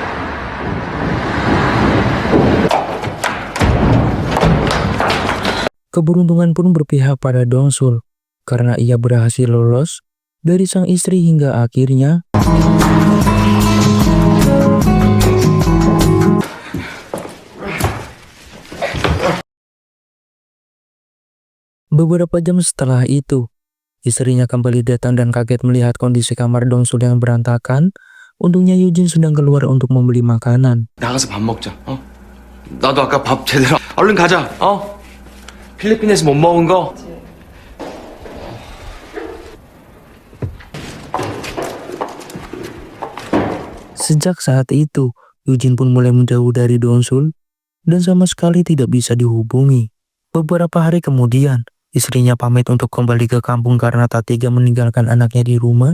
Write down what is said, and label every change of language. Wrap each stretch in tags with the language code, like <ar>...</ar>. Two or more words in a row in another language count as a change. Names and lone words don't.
<id>Keberuntungan pun berpihak pada Dongsul, karena ia berhasil lolos dari sang istri hingga akhirnya beberapa jam setelah itu, istrinya kembali datang dan kaget melihat kondisi kamar Dongsul yang berantakan. Untungnya Eugene sedang keluar untuk membeli makanan.</id> <ko>나가서 밥 먹자. 어? 나도 아까 밥 제대로. 얼른 가자. 어? 필리핀에서 못 먹은 거.</ko> <id>Sejak saat itu, Eugene pun mulai menjauh dari Dongsul dan sama sekali tidak bisa dihubungi. Beberapa hari kemudian, istrinya pamit untuk kembali ke kampung karena tak tega meninggalkan anaknya di rumah.</id>